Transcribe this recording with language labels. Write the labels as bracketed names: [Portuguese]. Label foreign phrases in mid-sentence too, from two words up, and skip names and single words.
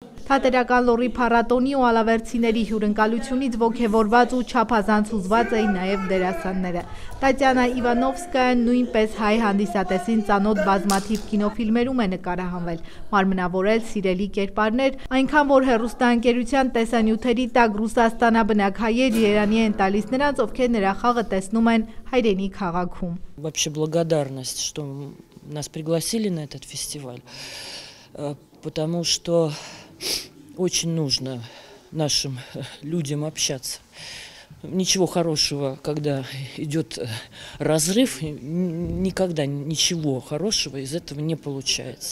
[Armenian] Թատերական լոռի փառատոնի ու ալավերցիների հյուրընկալությունից ոգևորված ու չափազանց հուզված էին նաև դերասանները։ Տատյանա Իվանովսկայան նույնպես հայ հանդիսատեսին ծանոթ բազմաթիվ կինոֆիլմերում է նկարահանվել, մարմնավորել սիրելի կերպարներ, այնքան որ հեռուստաընկերության տեսանյութերի տակ Ռուսաստանաբնակ հայեր երանի են տալիս նրանց, ովքեր նրա խաղը տեսնում են հայրենի քաղաքում։ [Russian] Вообще благодарность, что нас пригласили на этот фестиваль, потому что очень нужно нашим людям общаться. Ничего хорошего, когда идет разрыв, никогда ничего хорошего из этого не получается.